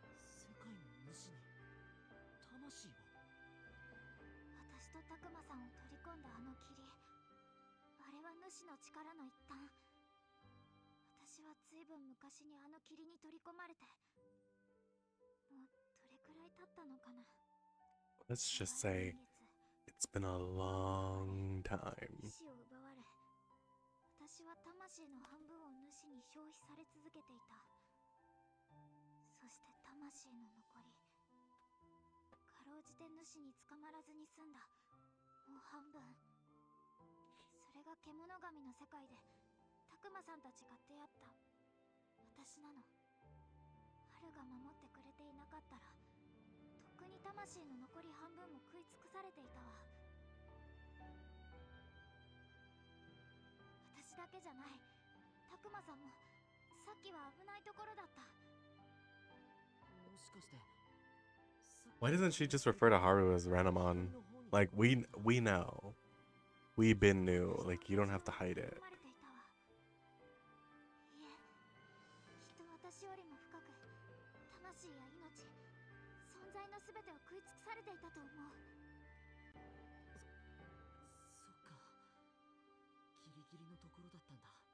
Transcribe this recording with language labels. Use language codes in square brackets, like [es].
[ja] 世界の主に魂を。私とたくまさんを取り込んだあの霧、あれは主の力の一端。私はずいぶん昔にあの霧に取り込まれて、もうどれくらい経ったのかな。 [en] Let's just say it's been a long time. [ja] 意志を奪われ、私は魂の半分を主に消費され続けていた。そして魂の残り、かろうじて主に捕まらずに済んだもう半分。それれが獣神の世界でたくまさんたちが出会った私なの。春が守ってくれていなかったらとっくに魂の残り半分も食い尽くされていたわ。私だけじゃない、たくまさんもさっきは危ないところだった。もしかして [en] Why doesn't she just refer to Haru as Renamon? Like, we know. We been knew. Like, you don't have to hide it. [ja] いえ、きっと私よりも深く魂や命、存在のすべてを食い尽くされていたと思う。そっか、ギリギリのところだったんだ。